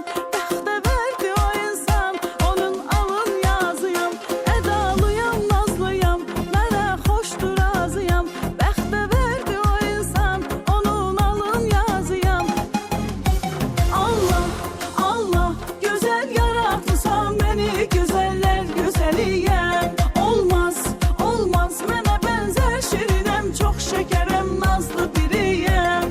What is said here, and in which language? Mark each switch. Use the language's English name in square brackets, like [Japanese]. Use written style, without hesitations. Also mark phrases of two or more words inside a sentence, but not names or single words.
[Azerbaijani] Bəxtə verdi o insan, onun alın yazıyam. Edalıyam, nazlıyam, mənə xoşdur razıyam. Bəxtə verdi o insan, onun alın yazıyam. [Turkish] Allah, Allah, güzel yaratırsan beni, güzeller güzeliyem. Olmaz, olmaz, mənə benzer şirinem, çok şekerem, nazlı biriyem.